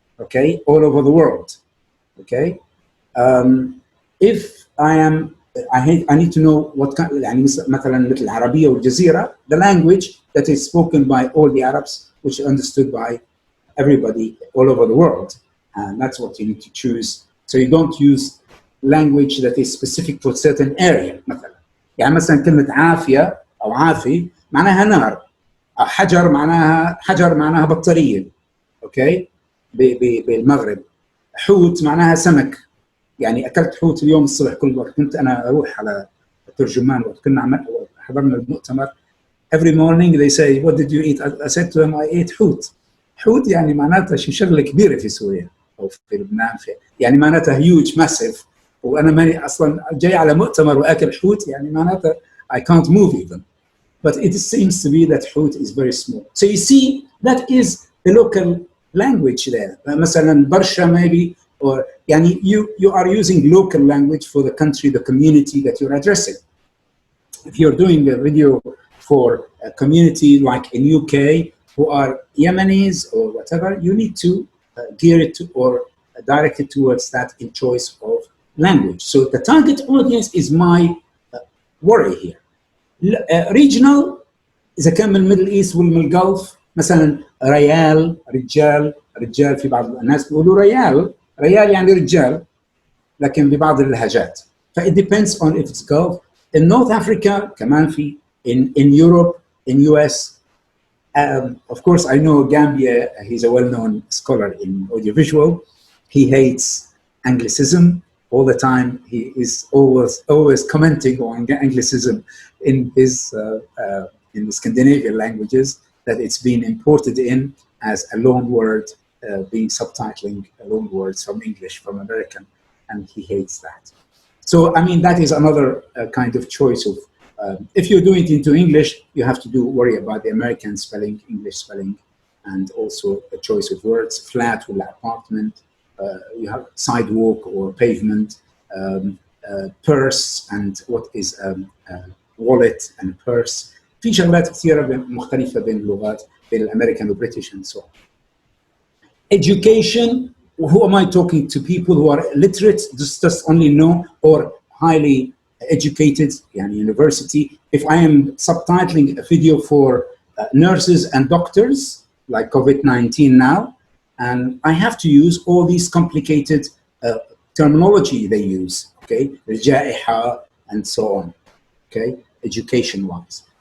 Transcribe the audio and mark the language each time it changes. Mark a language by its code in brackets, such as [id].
[en] Okay, all over the world. Okay, if I need to know what kind. [ar] يعني مثلا مثل العربية والجزيرة, [en] the language that is spoken by all the Arabs, which is understood by everybody all over the world, and that's what you need to choose. So you don't use language that is specific for certain area. [ar] مثلا يعني مثلا كلمة عافية أو عافي معناها نار، حجر معناها بطارية. أوكي بالمغرب. حوت معناها سمك. يعني أكلت حوت اليوم الصبح كل وقت. كنت أنا أروح على الترجمان وقت كنا حضرنا المؤتمر. [en] Every morning they say, what did you eat? I said to them, I ate حوت. [ar] حوت يعني معناتها شي شغلة كبيرة في سوريا أو في لبنان. يعني معناتها [en] huge, massive. [ar] وأنا ماني أصلاً جاي على مؤتمر وأكل حوت يعني معناتها [en] I can't move even. But it seems to be that حوت is very small. So you see, that is the local language there. [ar] مثلاً برشا [en] maybe, or [ar] يعني [en] you are using local language for the country, the community that you're addressing. If you're doing a video for a community like in UK who are Yemenis or whatever, you need to gear it to, or direct it towards that in choice of language. So the target audience is my worry here. [ar] Regional إذا كان من الميدل إيست والمن الجلف مثلا ريال رجال في بعض الناس بيقولوا ريال يعني رجال لكن ببعض اللهجات. [en] It depends on if it's Gulf. In North Africa [ar] كمان في [en] in Europe in US. Of course, I know Gambia, he's a well-known scholar in audiovisual. He hates Anglicism all the time. He is always commenting on Anglicism in his in the Scandinavian languages, that it's been imported in as a loan word, being subtitling loan words from English, from American, and he hates that. So, I mean, that is another kind of choice of, if you're doing it into English, you have to worry about the American spelling, English spelling, and also a choice of words, flat or apartment, you have sidewalk or pavement, purse, and what is wallet and purse. [ar] في شغلات كثيرة مختلفة بين اللغات بين الأمريكان والبريتش [en] and so on. Education, who am I talking to? People who are literate, just only know, or highly educated, yani university. If I am subtitling a video for nurses and doctors, like COVID-19 now, and I have to use all these complicated terminology they use, okay, الجائحة and so on, okay, education-wise.